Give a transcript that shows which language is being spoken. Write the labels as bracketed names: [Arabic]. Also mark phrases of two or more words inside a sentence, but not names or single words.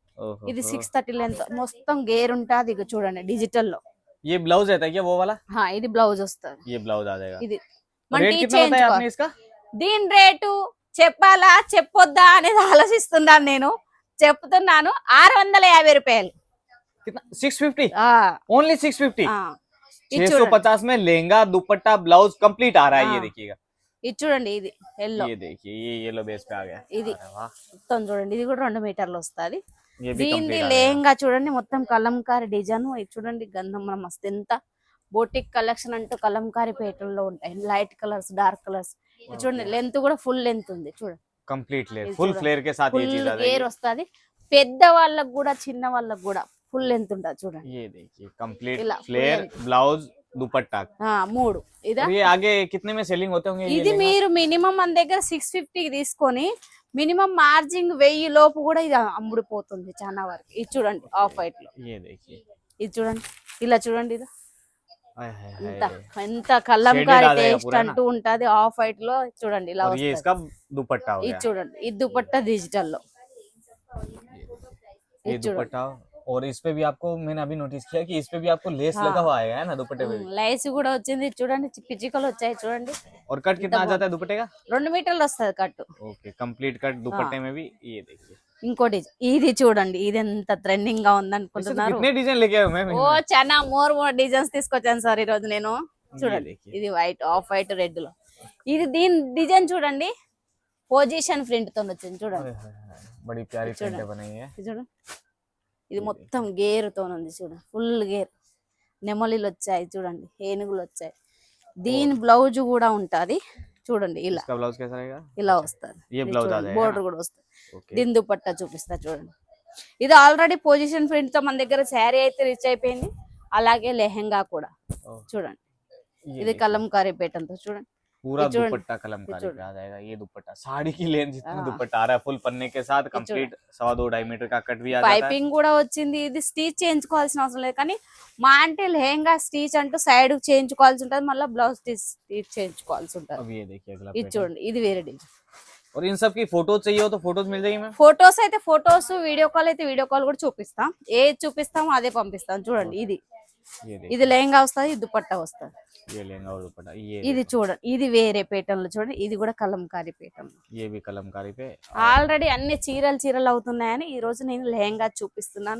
[Telugu] ఇది 630 లెంత్, మొత్తం గేర్ ఉంటుంది. ఇక చూడండి డిజిటల్ లో. ఇది బ్లౌజ్ వస్తుంది. ఇది దీని రేటు చెప్పాలా చెప్పొద్దా అనేది ఆలోచిస్తున్నాను. నేను చెప్తున్నాను 650 రూపాయలు. [Hindi] 650 ओनली 650 650 में लहंगा दुपट्टा ब्लाउज कंप्लीट आ रहा है। ये देखिएगा, [Telugu] ఇది చూడండి, ఇది ఎల్లో. [Hindi] ये देखिए, ये [English] yellow base [Hindi] पे आ गया. [Telugu] ఇది మొత్తం చూడండి, ఇది కూడా 2 మీటర్లు వస్తుంది. దీని లెహంగా చూడండి, మొత్తం కలంకారీ డిజైన్. ఇది చూడండి, గంధం మస్తు. ఎంత [English] boutique collection [Telugu] అంటూ కలంకారీ పేటల్లో ఉంటాయి, [English] light colors, dark colors. [Telugu] చూడండి, లెంత్ కూడా [English] full length [Telugu] ఉంది చూడండి, [English] complete layer, full flare [Hindi] के साथ ये चीज आ जाएगी. [Telugu] వస్తది. పెద్ద వాళ్ళకి కూడా చిన్న వాళ్ళకి కూడా [English] full length [Telugu] ఉంటుంది చూడండి. [Hindi] ये देखिए, [English] complete flare, [Hindi] ब्लाउज, दुपट्टा. [Telugu] మూడు. ఇదా [Hindi] ये आगे कितने में सेलिंग होते होंगे? [Telugu] ఇది మీరు మినిమం మన దగ్గర 650 తీసుకొని [English] minimum margin [Telugu] 1000 లోపు కూడా ఇది అమ్ముడిపోతుంది చాలా వరకు. ఇది చూడండి, [English] off white [Telugu] లో. [Hindi] ये देखिए, [Telugu] ఇది చూడండి, ఇలా చూడండి. ఇది ఎంత కలంకారీ టేస్ట్ అంటూ ఉంటది [English] off white [Telugu] లో. చూడండి, ఇలా [Hindi] दुपट्टा. [Telugu] ఇది చూడండి, ఇది దుపట్టా డిజిటల్ లో. [Hindi] ये दुपट्टा, और इस पे भी आपको मैंने अभी नोटिस किया कि इस पे भी आपको लेस लगा हुआ है ना दुपट्टे पे. [Telugu] లేస్ కూడా వచ్చింది చూడండి, పిచ్చికలు వచ్చాయి చూడండి. [Hindi] और कट कितना आ जाता है दुपट्टे का? [Telugu] 2 మీటర్లు వస్తుంది కట్. [Hindi] ओके, [English] complete cut [Hindi] दुपट्टे में भी. ये देखिए, [Telugu] ఇంకోటి ఇది చూడండి, ఇది ఎంత ట్రెండింగ్ గా ఉంది అనుకుంటున్నారు. [Hindi] कितने डिजाइन लेके आए मैं? [Telugu] ఓ చాలా [English] more designs [Telugu] తీసుకొచ్చాను సార్ ఈ రోజు నేను. చూడండి, ఇది వైట్, [English] off white, [Telugu] రెడ్ లో. ఇది దీని డిజైన్ చూడండి, [English] position print [Telugu] తో వచ్చింది చూడండి. [Hindi] बड़ी प्यारी प्रिंट बनाई है. [Telugu] చూడండి, ఇది మొత్తం గేర్ తో ఉంది చూడండి, [English] full gear. [Telugu] నెమలిలు వచ్చాయి చూడండి, ఏనుగులు వచ్చాయి. దీని బ్లౌజ్ కూడా ఉంటది చూడండి, ఇలా ఇలా వస్తుంది. బోర్డర్ కూడా వస్తుంది. దీని దుపట్టా చూపిస్తా చూడండి. ఇది ఆల్రెడీ [English] position print [Telugu] తో మన దగ్గర శారీ అయితే రీచ్ అయిపోయింది. అలాగే లెహంగా కూడా చూడండి, ఇది కలంకారీ పేటంతో చూడండి. [Hindi] पूरा दुपट्टा कलमकारी पे आ जाएगा. ये दुपट्टा साड़ी की लेंथ जितना दुपट्टा आ रहा है, फुल पन्ने के साथ कंप्लीट 1.25 मीटर का कट भी आ जाता है. [Telugu] పైపింగ్ కూడా వచ్చింది. ఇది స్టిచ్ చేయించుకోవాల్సిన అవసరం లేదు, కానీ మా అంటే లెహంగా స్టిచ్ అంటూ సైడ్ చేయించుకోవాల్సి ఉంటుంది, మళ్ళీ బ్లౌజ్ స్టిచ్ చేయించుకోవాల్సి ఉంటుంది. [Hindi] अब ये देखिए अगला. [Telugu] ఇది చూడండి, ఇది వేరే డిజైన్. [Hindi] और इन सब की फोटोज चाहिए हो तो फोटोज मिल जाएगी मैम? [Telugu] ఫోటోస్ అయితే ఫోటోస్, [English] video call [Telugu] అయితే [English] video call [Telugu] కూడా చూపిస్తాం. ఏది చూపిస్తామో అదే పంపిస్తాం. చూడండి, ఇది లెహంగా వస్తుంది, ఇది దుపట్టా వస్తుంది. ఇది చూడండి, ఇది వేరే పేటర్న్లో చూడండి. ఇది కూడా కలంకారీ పేటర్న్. ఆల్రెడీ అన్ని చీరలు అవుతున్నాయని ఈ రోజు నేను లెహంగా చూపిస్తున్నాను.